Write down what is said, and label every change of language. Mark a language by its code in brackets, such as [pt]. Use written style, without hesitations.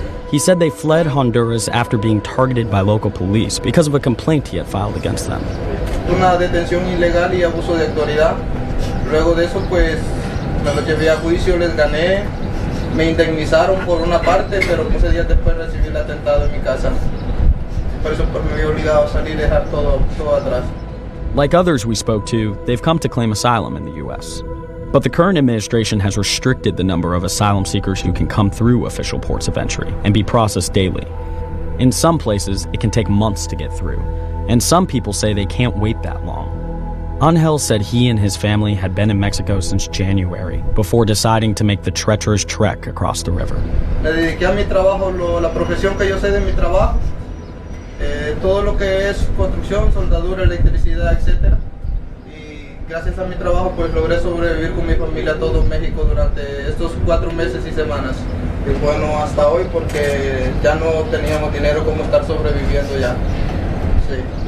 [en] He said they fled Honduras after being targeted by local police because of a complaint he had filed against them. [es] Una detención ilegal y abuso de autoridad. Luego de eso, pues, me los llevé a juicio, les gané. Me indemnizaron por una parte, pero 15 días después recibí el atentado en mi casa. Por eso pues, me vi obligado a salir y dejar todo atrás. [en] Like others we spoke to, they've come to claim asylum in the U.S. But the current administration has restricted the number of asylum seekers who can come through official ports of entry and be processed daily. In some places, it can take months to get through, and some people say they can't wait that long. Angel said he and his family had been in Mexico since January before deciding to make the treacherous trek across the river. [es] Me dediqué a mi trabajo, la profesión que yo sé de mi trabajo, todo lo que es construcción, soldadura, electricidad, etc. Gracias a mi trabajo pues logré sobrevivir con mi familia todo México durante estos 4 meses y semanas. Y bueno, hasta hoy porque ya no teníamos dinero como estar sobreviviendo ya. Sí.